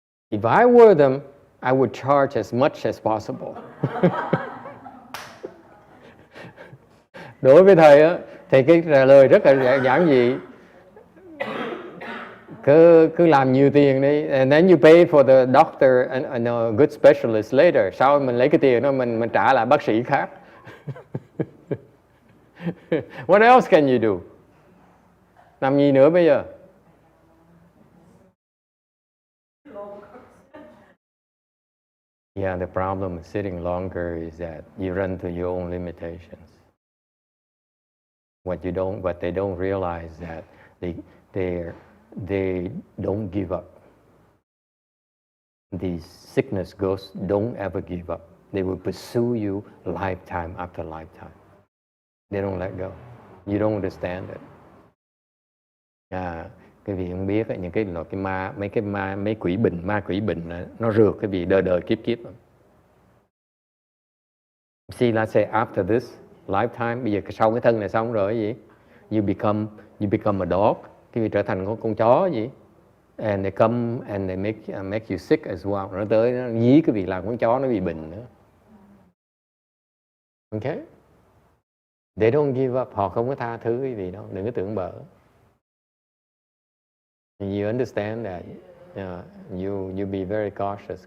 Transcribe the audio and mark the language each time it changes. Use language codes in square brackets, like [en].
[en] If I were them, I would charge as much as possible. [vi] Đối với thầy á, thì cái trả lời rất là giản dị. Cứ làm nhiều tiền đi, [en] and then you pay for the doctor and a good specialist later. [vi] Sau mình lấy cái tiền đó mình trả lại bác sĩ khác. [en] What else can you do? [vi] Làm gì nữa bây giờ? [en] Yeah, the problem with sitting longer is that you run into your own limitations. What they don't realize that they don't give up. The sickness ghosts don't ever give up. They will pursue you lifetime after lifetime. They don't let go. You don't understand it. [vi] Cái vị không biết những cái loại mấy quỷ bình, ma quỷ bình nó rượt cái vị đời kiếp. [en] See, let's say after this lifetime, [vi] bây giờ sau cái thân này xong rồi cái gì? [en] You become a dog. [vi] Cái vị trở thành con chó gì? [en] And they come and they make you sick as well. [vi] Nó tới nó dí cái vị làm con chó nó bị bệnh nữa. [en] Okay? They don't give up. [vi] Họ không có tha thứ cái vị đâu. Đừng có tưởng bở. [en] You understand that? You be very cautious.